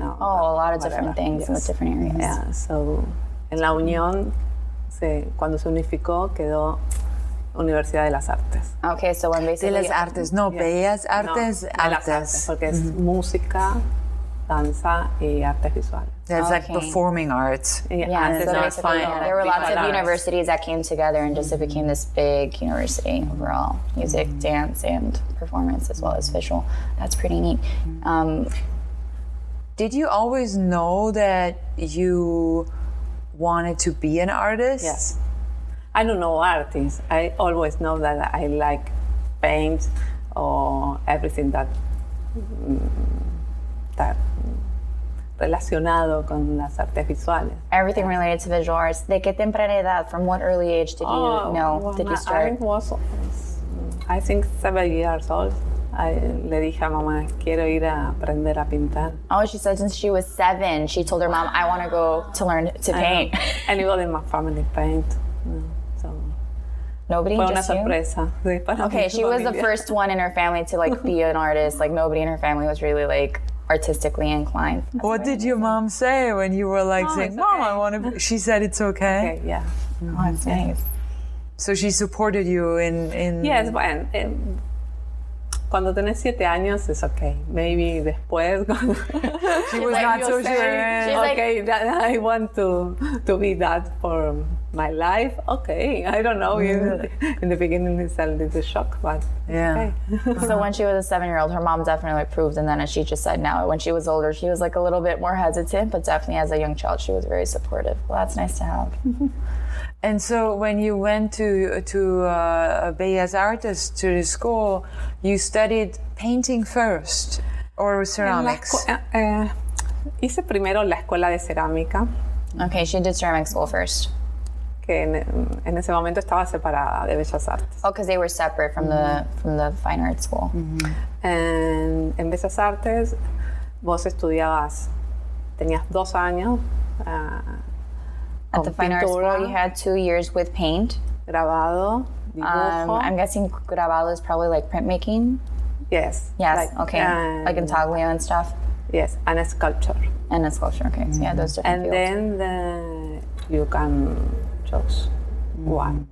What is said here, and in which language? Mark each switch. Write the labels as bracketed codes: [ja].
[en] A lot of different things in the different areas. Yeah, so [es] en la unión, cuando se unificó, quedó Universidad de las Artes. [en] Okay, so when basically... [es] De las Artes, no, Bellas Artes, no, de las artes, porque es música, danza y artes visuales. [en] That's like performing arts. Yeah, so basically there were lots of universities that came together and just it became this big university overall. Music, dance, and performance, as well as visual. That's pretty neat. Did you always know that you wanted to be an artist? Yes. I don't know artists. I always know that I like paint or everything that [es] relacionado con las artes visuales. [en] Everything related to visual arts. [es] ¿De qué temprana edad? [en] From what early age did you know? When Did you start? I was, I think 7 years old. [es] Le dije a mamá, quiero ir a aprender a pintar. [en] Oh, she said since she was 7, she told her mom, I want to go to learn to paint. Anybody in my family paint. So Nobody, [es] fue una [en] just you? [es] sorpresa. [en] Okay, she was the first one in her family to like be an artist. Like nobody in her family was really like artistically inclined. What did your mom say when you were like saying, it's Mom, okay. I want to? She said it's okay. Okay, yeah. Oh, that's nice. So she supported you in. Yes, [es] bueno, cuando tenés 7 años es okay. [en] Maybe [es] después, cuando [en] She was not so sure. She's like- okay, I want to be that for my life. Okay, I don't know. In the beginning, it's a little shock, but Yeah. okay. So when she was a 7-year-old, her mom definitely approved, and then as she just said now, when she was older, she was like a little bit more hesitant, but definitely as a young child, she was very supportive. Well, that's nice to have. And so when you went to Bellas Artes, to the school, you studied painting first or ceramics? [es] Hice primero la escuela de cerámica, [en] Okay, she did ceramic school first. [es] que en ese momento estaba separada de Bellas Artes. [en] Oh, because they were separate from the fine arts school. [es] En Bellas Artes vos estudiabas, tenías 2 años [en] At the [es] con [en] fine arts [es] pintura, [en] school, you had 2 years with paint. [es] grabado, dibujo. [en] I'm guessing grabado is probably like printmaking. Yes. Yes. Okay. Like intaglio and stuff, Yes, and a sculpture. and a sculpture. Okay. So yeah, those different And fields. then you can choose one.